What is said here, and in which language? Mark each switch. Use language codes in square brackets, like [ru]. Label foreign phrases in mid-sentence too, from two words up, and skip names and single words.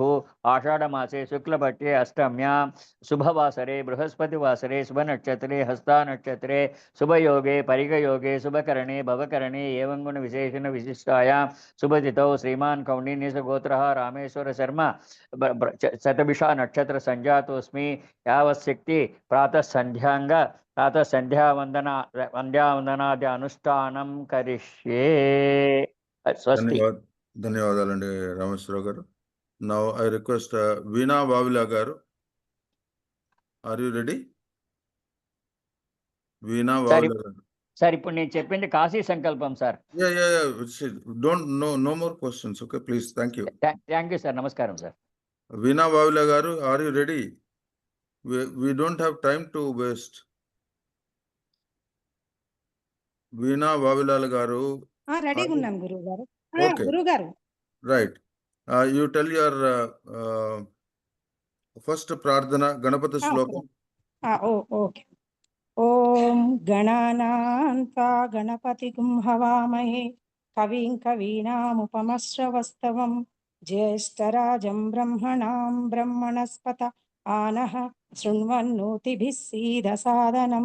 [sa] आषाढ़मासे शुक्लपक्षे अष्टम्यां शुभवासरे बृहस्पतिवासरे शुभनक्षत्रे हस्ता नक्षत्रे शुभयोगे परिगयोगे शुभकरणे भवकरणे एवं गुण विशेषण विशिष्टायां शुभतिथौ श्रीमान् कौंडिन्यसगोत्रः रामेश्वर शर्मा शतभिषा नक्षत्र संजातोऽस्मि यावच्छक्ति प्रातः संध्यावंदनादि अनुष्ठानं करिष्ये. स्वस्ति. [te] ధన్యవాదాలండి రామేశ్వరరావు గారు. [en] Now I request [te] వీణా వావిలా గారు. [en] Are you ready? వీణా వావిలా గారు. [te] సార్ ఇప్పుడు నేను చెప్పింది కాశీ సంకల్పం సార్. [en] Don't know more questions. Okay please. Thank you. Thank you sir. [te] నమస్కారం సార్. [en] వీణా వావిలా గారు, Are you ready? We don't have time to waste. [te] వీణా వావిలాల్ గారు రెడీగా ఉన్నాం గురువు గారు. [en] Okay. [te] గురువు గారు [en] రైట్. You tell your first [te] ప్రార్థన గణపతి శ్లోకం. [sa] ఓకే. ఓం గణానాన్తా గణపతిగుం హవామహే కవిం కవీనాముపమశ్రవస్తవం జ్యేష్ఠరాజం బ్రహ్మణాం బ్రహ్మణస్పత ఆనః శృణ్వన్నోతిభిः सीदसादनं.